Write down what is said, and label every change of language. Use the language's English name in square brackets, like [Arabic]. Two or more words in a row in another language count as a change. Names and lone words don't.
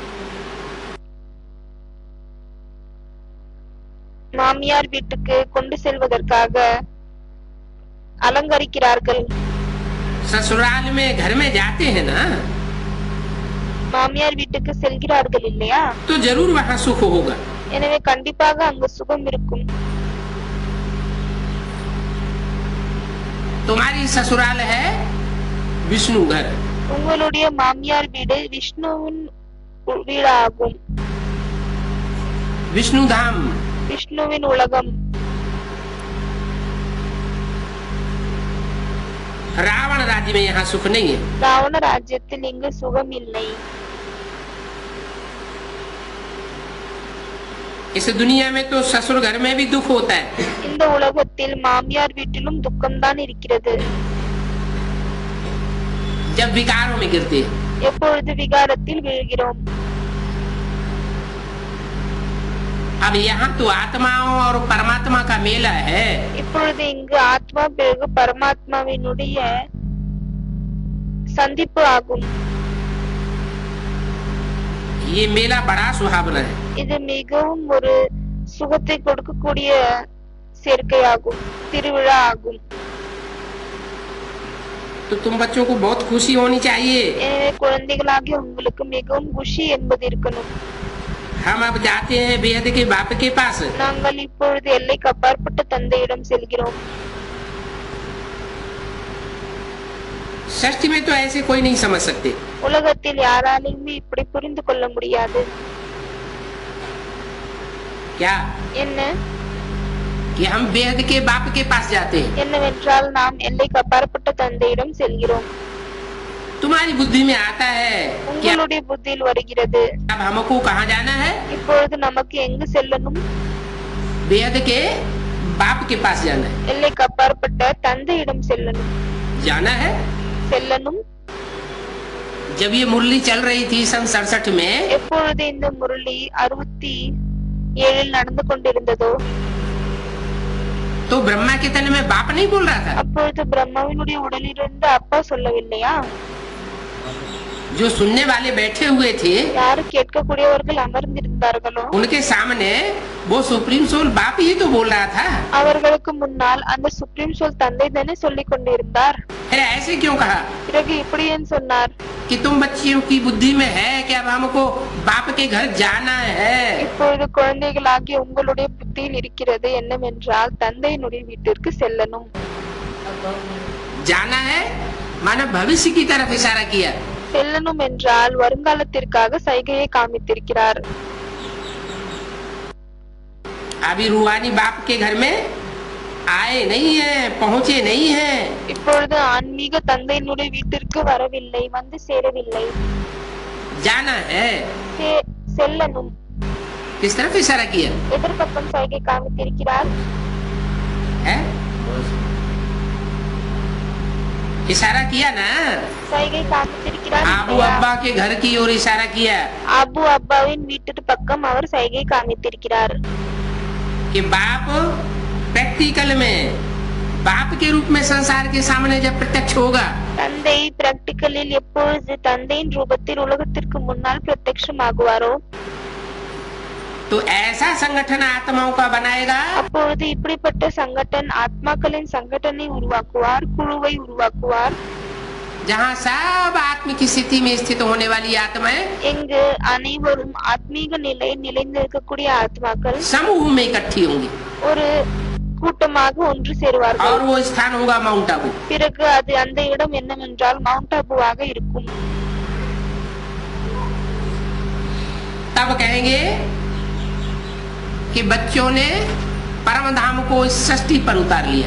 [Tamil] மாமியார் வீட்டுக்கு கொண்டு செல்வதற்காக அலங்கரிக்கிறார்கள். [Hindi] ससुराल में घर में जाते हैं ना, [Tamil] மாமியார் வீட்டுக்கு செல்கிறார்கள் இல்லையா? [Hindi] तो जरूर वहाँ सुख होगा। [Tamil] எனவே கண்டிப்பாக அங்கு சுகம் இருக்கும். [Hindi] तुम्हारी ससुराल है विष्णु घर, [Tamil] உங்களுடைய மாமியார் வீடு விஷ்ணுவின் வீடாகும், [Hindi] विष्णु धाम। [Tamil] விஷ்ணுவின் உலகம். [Hindi] रावण राज्य में यहाँ सुख नहीं है। [Tamil] ராவண ராஜ்யத்தில் இங்கு சுகம் இல்லை. [Hindi] इस दुनिया में तो ससुर घर में भी दुख होता है। [Tamil] இந்த உலகத்தில் மாமியார் வீட்டிலும் துக்கம்தான் இருக்கிறது. [Hindi] जब विकारों में गिरते हैं, [Tamil] எப்பொழுது விகாரத்தில் விழுகிறோம். [Hindi] अब यहाँ तो आत्माओं और परमात्मा का मेला है। [Tamil] இப்பொழுது இங்கு ஆத்மா பிறகு பரமாத்மாவினுடைய சந்திப்பு ஆகும். [Hindi] ये मेला बड़ा सुहावना है। [Tamil] இது மிகவும் ஒரு சுகத்தை கொடுக்கக்கூடிய சேர்க்கையாகும், திருவிழா ஆகும். [Hindi] तो तुम बच्चों को बहुत खुशी होनी चाहिए। [Tamil] எனவே குழந்தைகளாகிய உங்களுக்கு மிகவும் குஷி என்பது இருக்கணும். [Hindi] हम अब जाते हैं बेहद के बाप के पास। [Tamil] நாங்கள் இப்பொழுது எல்லைக்கு அப்பாற்பட்ட தந்தையிடம் செல்கிறோம். [Hindi] सृष्टि में तो ऐसे कोई नहीं समझ सकते। [Tamil] உலகத்தில் யாராலையுமே இப்படி புரிந்து கொள்ள முடியாது. [Hindi] क्या [Tamil] என்ன [Hindi] कि हम बेहद के बाप के पास जाते हैं। [Tamil] என்னவென்றால் நாம் எல்லைக்கு அப்பாற்பட்ட தந்தையிடம் செல்கிறோம். [Hindi] तुम्हारी बुद्धि में आता है कि [Tamil] உங்களுடைய புத்தியில் வருகிறது, [Hindi] अब हमको कहाँ जाना है? [Tamil] இப்பொழுது நமக்கு எங்கு செல்லணும்? [Hindi] बेहद के बाप के पास जाना है। [Tamil] எல்லைக்கு அப்பாற்பட்ட தந்தையிடம் செல்லணும். [Hindi] जाना है। [Tamil] செல்லணும். [Hindi] जब ये मुरली चल रही थी सन 67 में, [Tamil] எப்பொழுது இந்த முரளி 67 நடந்து கொண்டிருந்ததோ [Hindi] तो ब्रह्मा के तन में बाप नहीं बोल रहा था। [Tamil] அப்பொழுது பிரம்மாவினுடைய உடலிலிருந்து அப்பா சொல்லவில்லையா? [Hindi] जो सुनने वाले बैठे हुए थे [Tamil] யார் கேட்கக்கூடியவர்கள் அமர்ந்திருந்தார்களோ [Hindi] उनके सामने वो [English] supreme soul [Hindi] बाप ही तो बोल रहा था। [Tamil] அவர்களுக்கு முன்னால் அந்த [English] supreme soul [Tamil] தந்தை தானே சொல்லிக் கொண்டிருந்தார். [Hindi] है ऐसे क्यों कहा [Tamil] பிறகு இப்படி ஏன் சொன்னார்? [Hindi] कि तुम बच्चियों की बुद्धि में है कि अब हमको बाप के घर जाना है। [Tamil] இப்பொழுது குழந்தைகளாகிய உங்களுடைய புத்தியில் இருக்கிறது என்னவென்றால் தந்தையினுடைய வீட்டிற்கு செல்லணும். [Hindi] जाना है माने भविष्य की तरफ इशारा किया। [Tamil] செல்லணும் என்றால் வருங்காலத்திற்காக சைகையை காமித்திருக்கிறார். [Hindi] अभी रूहानी बाप के घर में आए नहीं है, पहुँचे नहीं है। [Tamil] இப்பொழுது ஆன்மீக தந்தையினுடைய வீட்டிற்கு வரவில்லை, வந்து சேரவில்லை. [Hindi] जाना है [Tamil] செல்லணும். [Hindi] किस तरफ इशारा किया [Tamil] எதிர்பக்கம் சைகை காமித்திருக்கிறார். [Hindi] है इशारा किया ना, [Tamil] சைகை காமித்திருக்கிறார். [Hindi] आबू अब्बा के घर की ओर इशारा किया [Tamil] அபு அப்பாவின் வீட்டு பக்கம் அவர் சைகை காமித்திருக்கிறார். [Hindi] कि बाप प्रैक्टिकल में बाप के रूप में संसार के सामने जब प्रत्यक्ष होगा [Tamil] தந்தை பிராக்டிகலில் எப்பொழுது தந்தையின் ரூபத்தில் உலகத்திற்கு முன்னால் பிரத்யட்சமாகுவாரோ [Hindi] तो ऐसा संगठन आत्माओं का बनाएगा [Tamil] அப்பொழுது இப்படிப்பட்ட சங்கடன் ஆத்மாக்களின் சங்கடனை உருவாக்குவார், குழுவை உருவாக்குவார். [Hindi] जहाँ सब आत्मिक स्थिति में स्थित होने वाली आत्माएं [Tamil] எங்கு அனைவரும் ஆத்மீக நிலையில் நிலைந்திருக்கக்கூடிய ஆத்மாக்கள் [Hindi] समूह में इकट्ठी होंगी [Tamil] ஒரு கூட்டமாக ஒன்று சேருவார்கள். [Hindi] और वो स्थान होगा माउंट आबू। [Tamil] பிறகு அது அந்த இடம் என்னவென்றால் மவுண்ட் ஆபுவாக இருக்கும். [Hindi] तब कहेंगे कि बच्चों ने परम धाम को इस सृष्टि पर उतार लिया।